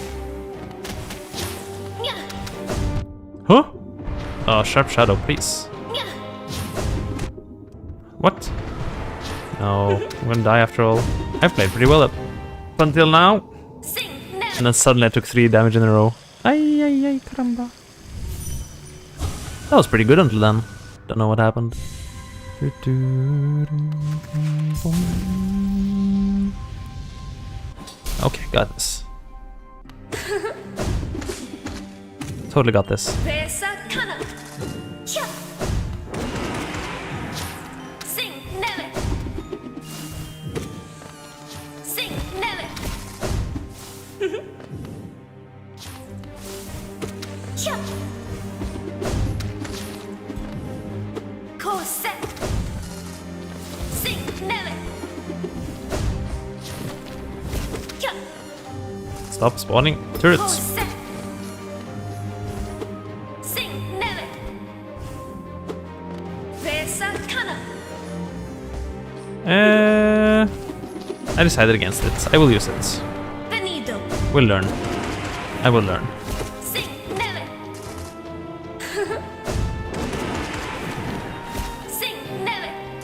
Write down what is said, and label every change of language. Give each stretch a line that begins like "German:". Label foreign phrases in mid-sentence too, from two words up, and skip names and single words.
English: Huh? Oh, Sharp Shadow, please. What? No, I'm gonna die after all. I've played pretty well up until now. Sing And Nele. then suddenly I took 3 damage in a row.
Spanish: Ay, ay, ay, caramba.
English: That was pretty good until then. Don't know what happened. Okay, got this. Totally got this. Resa Kana. Sing Nele. Sing Nele. Kose. Sing Nele. Stop spawning turrets. Kose. Sing Nele. Resa Kana. I decided against it. I will use it. Venido. We'll learn. I will learn. Sing Nele. Sing Nele.